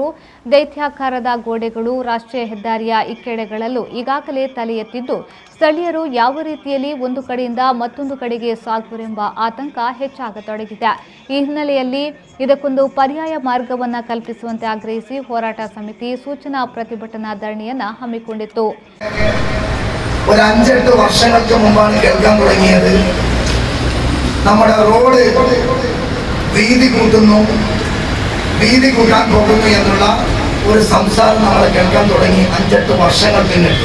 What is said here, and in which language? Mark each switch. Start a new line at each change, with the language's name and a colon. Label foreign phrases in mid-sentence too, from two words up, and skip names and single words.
Kannada: ದೈತ್ಯಾಕಾರದ ಗೋಡೆಗಳು ರಾಷ್ಟ್ರೀಯ ಹೆದ್ದಾರಿಯ ಇಕ್ಕೆಡೆಗಳಲ್ಲೂ ಈಗಾಗಲೇ ತಲೆ ಎತ್ತಿದ್ದು, ಸ್ಥಳೀಯರು ಯಾವ ರೀತಿಯಲ್ಲಿ ಒಂದು ಕಡೆಯಿಂದ ಮತ್ತೊಂದು ಕಡೆಗೆ ಸಾಗುವರೆಂಬ ಆತಂಕ ಹೆಚ್ಚಾಗತೊಡಗಿದೆ. ಈ ಹಿನ್ನೆಲೆಯಲ್ಲಿ ಇದಕ್ಕೊಂದು ಪರ್ಯಾಯ ಮಾರ್ಗವನ್ನು ಕಲ್ಪಿಸುವಂತೆ ಆಗ್ರಹಿಸಿ ಹೋರಾಟ ಸಮಿತಿ ಸೂಚನಾ ಪ್ರತಿಭಟನಾ ಧರಣಿಯನ್ನ ಹಮ್ಮಿಕೊಂಡಿತ್ತು.
Malayalam: ഒരു 5-8 വർഷങ്ങൾക്ക് മുമ്പാണ് കേൾക്കാൻ തുടങ്ങിയത്. നമ്മുടെ റോഡ് വീതി കൂട്ടാൻ പോകുന്നു എന്നുള്ള ഒരു സംസാരം നമ്മൾ കേൾക്കാൻ തുടങ്ങി 5-8 വർഷങ്ങൾ പിന്നിട്ടു.